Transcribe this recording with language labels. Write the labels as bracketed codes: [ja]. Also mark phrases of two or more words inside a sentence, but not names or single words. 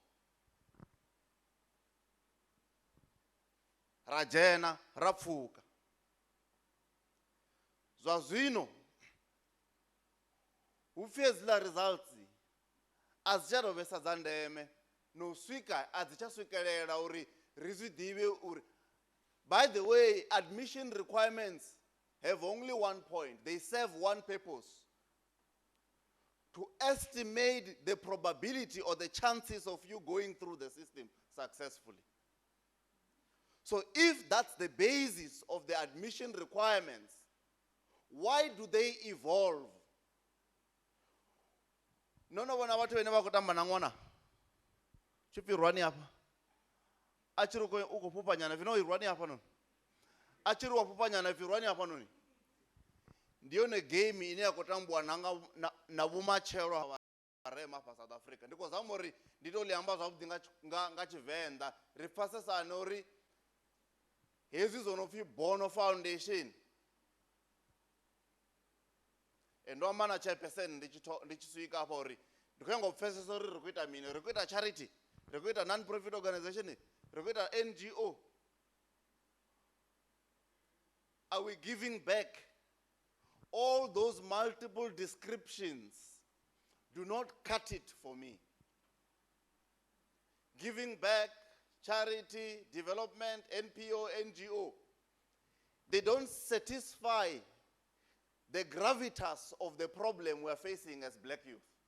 [ve] Ra dzhena ra pfhuka. Zwa zwino hu pfhi hedziḽa results a dzi tsha tou vhesa dza ndeme na u swika a dzi tsha swikelela uri ri zwi ḓivhe uri, [en] by the way, admission requirements have only one point. They serve one purpose: to estimate the probability or the chances of you going through the system successfully. So if that's the basis of the admission requirements, why do they evolve? [ve] No vhona vhathu vhane vha khou tamba na ṅwana tshipfi rwani hafha, a tshi ri u khou fhufha nyana pfi no rwani hafha noni, a tshi ri wa fhufha nyana pfi rwani hafha noni. Ndi yone game ine ya khou tambiwa na vhumatshelo ha vharema hafha South Africa. Ndi khou zama uri ndi tou ḽi amba zwavhuḓi nga Tshivenḓa, ri pfhesesane uri hezwi zwo no pfhi Bono Foundation ndo amana chairperson ndichiswika apa uri ndikuyangopfesesa uri rikuita mini rikuita charity rikuita [en] non-profit organization [ve] rikuita NGO. [en] Are we giving back? All those multiple descriptions do not cut it for me. Giving back, charity, development, NPO, NGO, they don't satisfy the gravitas of the problem we're facing as black youth.